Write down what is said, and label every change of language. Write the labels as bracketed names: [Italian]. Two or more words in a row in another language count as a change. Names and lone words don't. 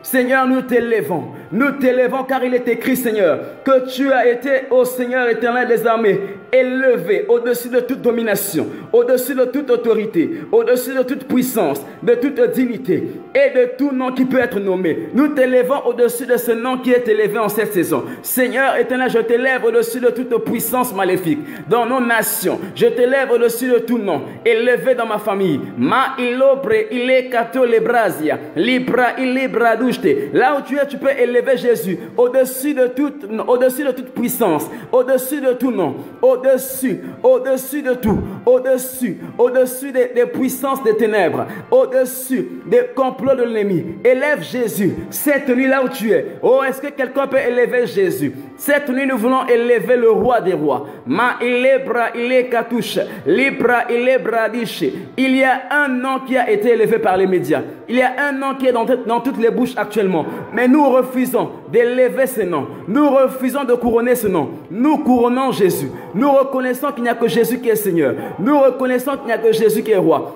[French] Seigneur, nous t'élevons. Nous t'élevons car il est écrit, Seigneur, que tu as été, ô Seigneur éternel des armées, élevé au-dessus de toute domination, au-dessus de toute autorité, au-dessus de toute puissance, de toute dignité et de tout nom qui peut être nommé. Nous t'élevons au-dessus de ce nom qui est élevé en cette saison. Seigneur éternel, je t'élève au-dessus de toute puissance maléfique dans nos nations. Je t'élève au-dessus de tout nom, élevé dans ma famille. Ma ilobre ile kato lebrasia, libra ile bradushte. Là où tu es, tu peux élever Jésus au-dessus de toute puissance, au-dessus de tout nom, au-dessus de tout, au-dessus des puissances des ténèbres, au-dessus des complots de l'ennemi. Élève Jésus cette nuit là où tu es. Oh, est-ce que quelqu'un peut élever Jésus? Cette nuit, nous voulons élever le roi des rois. Ma ilebra ile katouche, libra ile bradiche. Il y a un nom qui a été élevé par les médias. Il y a un nom qui est dans toutes les bouches actuellement. Mais nous refusons d'élever ce nom. Nous refusons de couronner ce nom. Nous couronnons Jésus. Nous reconnaissons qu'il n'y a que Jésus qui est Seigneur. Nous reconnaissons qu'il n'y a que Jésus qui est roi.